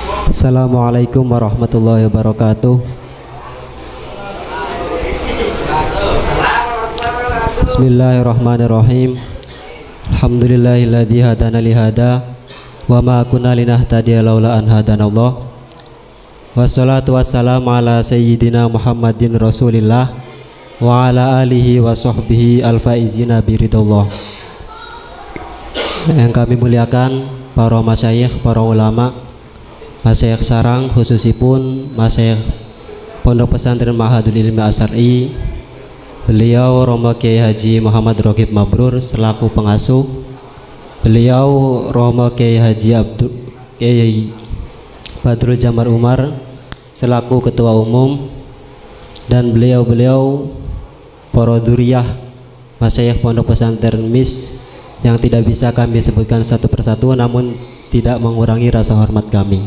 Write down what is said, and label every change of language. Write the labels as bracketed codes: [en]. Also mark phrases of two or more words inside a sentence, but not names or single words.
[ar] السلام عليكم ورحمة الله وبركاته. بسم الله الرحمن الرحيم. الحمد لله الذي هدانا لهذا وما كنا لنهتدي لولا أن هدانا الله. والصلاة والسلام على سيدنا محمد رسول الله وعلى آله وصحبه الفائزين برضا الله. [id] Yang kami muliakan para masyayikh, para ulama, masyayikh sarang khususipun masyayikh Pondok Pesantren Ma'hadul Ilmi Asy'ari, beliau Romo Kiai Haji Muhammad Raqib Mabrur selaku pengasuh, beliau Romo Kiai Haji Kiai Badrul Jamar Umar selaku ketua umum, dan beliau-beliau para dzurriyyah masyayikh Pondok Pesantren MIS yang tidak bisa kami sebutkan satu persatu, namun tidak mengurangi rasa hormat kami.